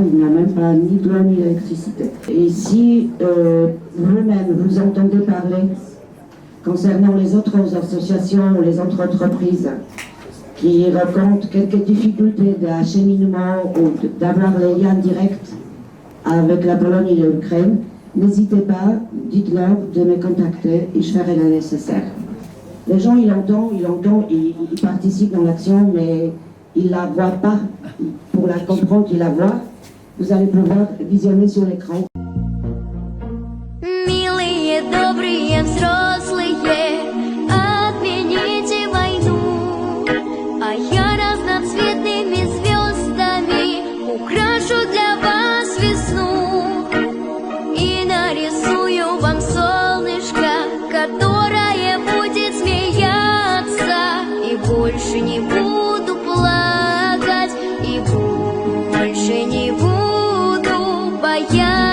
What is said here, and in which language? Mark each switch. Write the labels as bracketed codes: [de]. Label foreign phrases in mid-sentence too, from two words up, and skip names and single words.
[fr] Il n'y a même pas ni de l'eau ni d'électricité. Et si vous-même, vous entendez parler concernant les autres associations ou les autres entreprises qui rencontrent quelques difficultés d'acheminement ou d'avoir les liens directs avec la Pologne et l'Ukraine, n'hésitez pas, dites-leur de me contacter et je ferai le nécessaire. Les gens, ils l'entendent, ils participent dans l'action, mais ils ne la voient pas. Pour la comprendre, ils la voient. Vous allez pouvoir visionner sur l'écran. [ru] Милые, добрые, взрослые, отмените войну, а я разноцветными звездами украшу для вас весну и нарисую вам солнышко, которое будет смеяться, и больше не буду плакать, и больше не буду бояться.